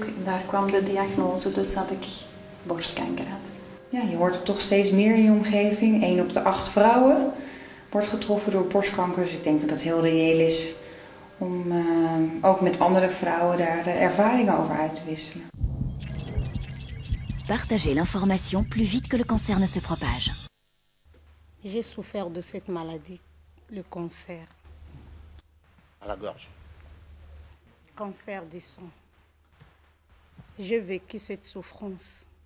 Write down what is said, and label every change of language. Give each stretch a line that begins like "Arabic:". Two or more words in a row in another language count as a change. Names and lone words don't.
Dutch: En daar kwam de diagnose dus dat ik borstkanker had. Ja, je hoort het toch steeds meer in je omgeving. 1 op de 8 vrouwen wordt getroffen door borstkanker. Dus ik denk dat het heel reëel is om ook met andere vrouwen daar ervaringen over uit te wisselen.
French: Partagez l'information plus vite que le cancer ne se propage. J'ai souffert de cette maladie, le cancer. À la gorge. Cancer du sang. J'ai vécu cette souffrance.